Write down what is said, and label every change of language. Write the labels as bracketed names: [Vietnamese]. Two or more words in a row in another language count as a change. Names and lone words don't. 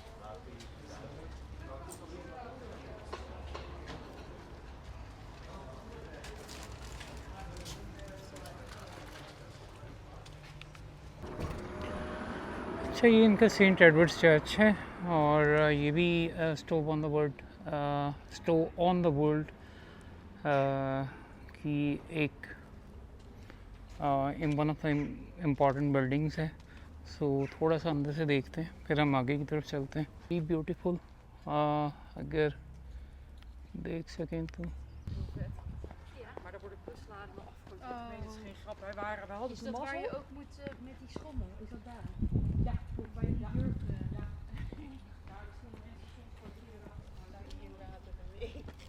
[Hindi] अच्छा, ये इनका सेंट एडवर्ड्स चर्च है, और ये भी स्टोव ऑन द वर्ल्ड की एक [English] one of the important buildings [Hindi] है। सो थोड़ा सा अंदर से देखते हैं, फिर हम आगे की तरफ चलते हैं। ये ब्यूटीफुल, अगर देख सकें तो। [Dutch] Maar daar worden busladen afgekocht. Nee, dat is geen grap. Wij waren, we hadden Is de dat waar mazzel. je ook moet met die schommel? Is dat daar? Ja, waar je die jurk... Ja. Nou, er stonden mensen soms voor €4 daar inderdaad een week.